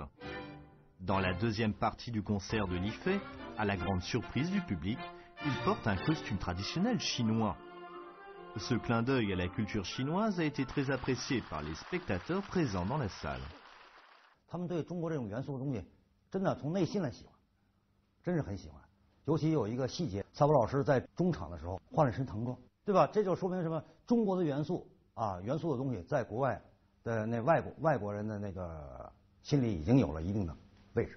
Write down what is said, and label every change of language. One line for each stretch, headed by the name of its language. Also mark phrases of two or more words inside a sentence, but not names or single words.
French: Dans la deuxième partie du concert de l'IFE, à la grande surprise du public, il porte un costume traditionnel chinois. Ce clin d'œil à la culture chinoise a été très apprécié par les spectateurs présents dans la salle.
Chinese: 他们对中国这种元素的东西，真的从内心来喜欢，真是很喜欢。尤其有一个细节，萨博老师在中场的时候换了身唐装，对吧？这就说明什么？中国的元素啊，元素的东西在国外的那外国人的那个心里已经有了一定的位置。